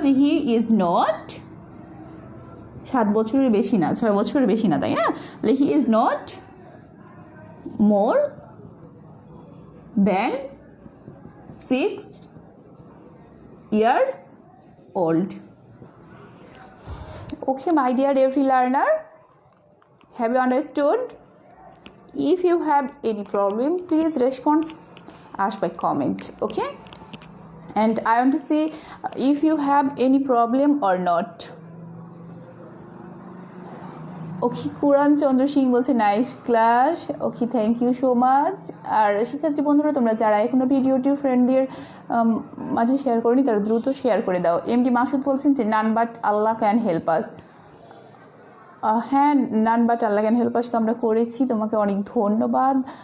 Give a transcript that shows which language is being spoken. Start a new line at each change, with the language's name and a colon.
Bangla: যে
English: he is not
Bangla: 7 বছরের বেশি না, 6 বছরের বেশি না, তাই না? তাহলে
English: He is not more than 6 years old. Okay, my dear every learner, have you understood? If you have any problem, please respond us by comment. Okay, and I want to see if you have any problem or not.
Bangla: ওকে, কুরআন চন্দ্র সিং বলছে
English: Nice class.
Bangla: Okay,
English: Thank you so much.
Bangla: আর শিক্ষার্থী বন্ধুরা, তোমরা যারা এখনও ভিডিওটি ফ্রেন্ডদের মাঝে share করনি তারা দ্রুত শেয়ার করে দাও। এমডি মাসুদ বলছেন যে
English: None but Allah can help us.
Bangla: হ্যাঁ, none but Allah can help us তো আমরা করেছি, তোমাকে অনেক ধন্যবাদ।